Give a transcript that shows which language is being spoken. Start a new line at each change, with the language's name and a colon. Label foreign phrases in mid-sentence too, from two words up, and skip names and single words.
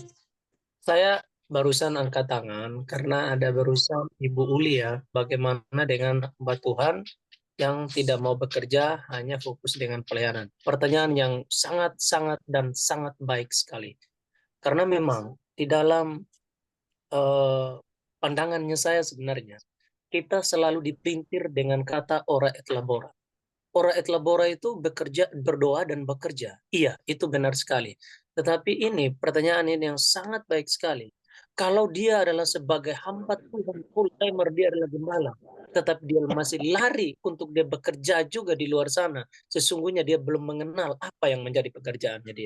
Indonesian: Saya barusan angkat tangan karena ada barusan Ibu Uli ya, bagaimana dengan hamba Tuhan yang tidak mau bekerja, hanya fokus dengan pelayanan. Pertanyaan yang sangat-sangat dan sangat baik sekali. Karena memang di dalam pandangannya saya sebenarnya, kita selalu dipelintir dengan kata
Latin: ora et labora. Ora et labora
Indonesian: itu bekerja, berdoa dan bekerja. Iya, itu benar sekali. Tetapi ini pertanyaan ini yang sangat baik sekali. Kalau dia adalah sebagai hamba Tuhan,
English: full timer,
Indonesian: dia adalah gembala, tetapi dia masih lari untuk dia bekerja juga di luar sana, sesungguhnya dia belum mengenal apa yang menjadi pekerjaannya dia.